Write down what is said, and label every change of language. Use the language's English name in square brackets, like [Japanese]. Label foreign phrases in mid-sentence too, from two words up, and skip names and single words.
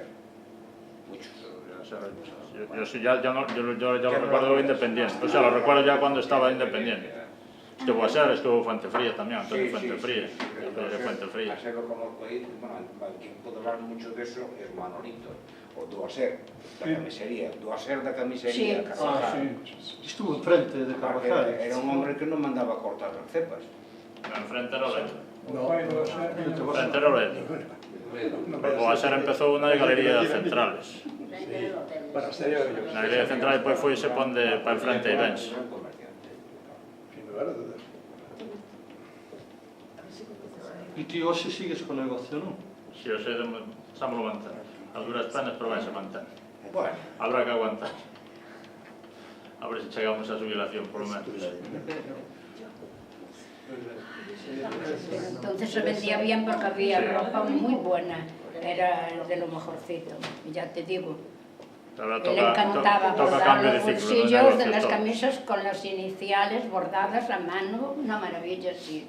[Spanish] Muchos. Yo lo recuerdo independiente, o sea, lo recuerdo ya cuando estaba independiente. Estuvo Aser, estuvo Fuentefría también, Antonio Fuentefría. Aser lo conozco ahí, bueno, quien puede hablar mucho de eso es Manolito, o Duaser, la camisería, Duaser da camisería. Estuvo enfrente de Carvajal. Era un hombre que no mandaba cortar las cepas. Enfrente era Loreto. Enfrente era Loreto. [Galician] O Aser empezou na Galería Centrales. Na Galería Centrales depois foi se pon para enfrente e Benx. E ti hoxe sigues co negocio, non? Si, hoxe estamos a manter. A duras penas, pero vai se manter. Bueno. [Spanish] Habrá que aguantar. [Galician] A ver se chegamos a jubilación, [Spanish] por lo menos. Entonces se vendía bien porque había ropa muy buena. era de lo mejorcito, ya te digo. Ahora Le encantaba toca bordar cambio los de ciclo, bolsillos de negocios, las todo. camisas con las iniciales bordadas a mano, una maravilla, sí.